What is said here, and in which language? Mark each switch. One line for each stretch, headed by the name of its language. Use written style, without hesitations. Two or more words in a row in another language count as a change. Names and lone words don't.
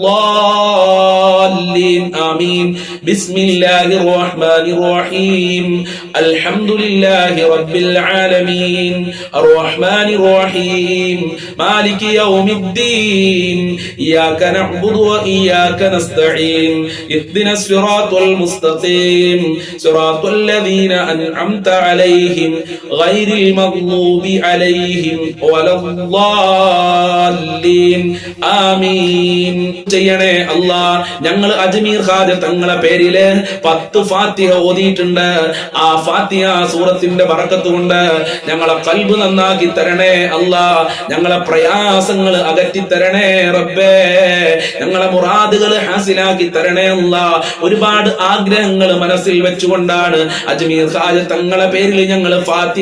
Arabic: الضالين آمين بسم الله الرحمن الرحيم الحمد لله رب العالمين الرحمن الرحيم مالك يوم الدين إياك نعبد وإياك نستعين اهدنا الصراط المستقيم صراط الذين أنعمت عليهم غير المغضوب عليهم ولا الضالين
Malayalam: آمين ചെയ്യണേ അല്ലാഹ് ഞങ്ങൾ അജ്മീർ ഖാജ തങ്ങളെ പേരില് 10 ഫാത്തിഹ ഓതിയിട്ടുണ്ട് ആ ഫാത്തിഹ സൂറത്തിന്റെ ബറക്കത്ത് കൊണ്ട് ഞങ്ങളെ ഖൽബ് നന്നാക്കി തരണേ അല്ലാഹ് ഞങ്ങളെ പ്രയാസങ്ങൾ അകറ്റി തരണേ റബ്ബേ ഞങ്ങളെ മുറാദുകൾ ഹാസിലാക്കി തരണേ അല്ലാഹ് ഒരുപാട് ആഗ്രഹങ്ങൾ മനസ്സിൽ വെച്ചുകൊണ്ടാണ് അജ്മീർ ഖാജ തങ്ങളെ പേരിൽ ഞങ്ങൾ ഫാത്തിഹ